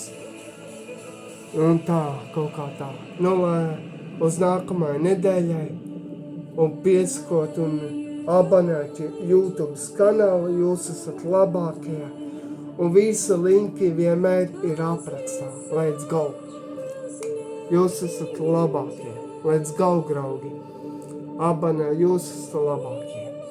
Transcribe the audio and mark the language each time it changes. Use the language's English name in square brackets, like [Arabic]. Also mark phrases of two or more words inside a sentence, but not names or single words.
[Latvian] Un tā, kaut kā tā. Uz nākamajai nedēļai un piesakot un abonēt YouTube kanālu, jūs esat labākie. Un visi linki vienmēr ir aprakstā. [English] Let's go! [Latvian] Jūs esat labākie. [English] Let's go, [Latvian] draugi! Abonē, jūs esat labākie.